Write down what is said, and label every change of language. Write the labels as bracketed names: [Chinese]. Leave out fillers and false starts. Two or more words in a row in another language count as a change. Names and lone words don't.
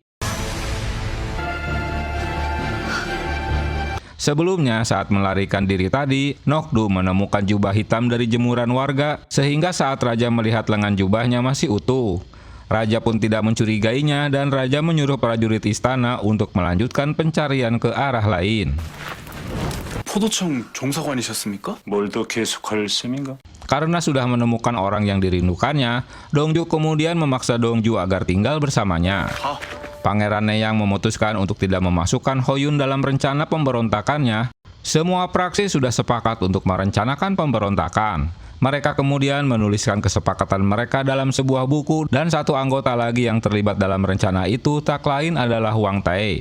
[Indonesian] Sebelumnya, saat melarikan diri tadi, Nokdu menemukan jubah hitam dari jemuran warga, sehingga saat raja melihat lengan jubahnya masih utuh. Raja pun tidak mencurigainya dan raja menyuruh prajurit istana untuk melanjutkan pencarian ke arah lain. [Korean] 포도청 종사관이셨습니까? 뭘 더 계속할 셈인가? [Indonesian] Karena sudah menemukan orang yang dirindukannya, Dongju kemudian memaksa Dongju agar tinggal bersamanya. Pangeran Neyang memutuskan untuk tidak memasukkan Hoyun dalam rencana pemberontakannya. Semua praksi sudah sepakat untuk merencanakan pemberontakan. Mereka kemudian menuliskan kesepakatan mereka dalam sebuah buku dan satu anggota lagi yang terlibat dalam rencana itu tak lain adalah Huang Tae.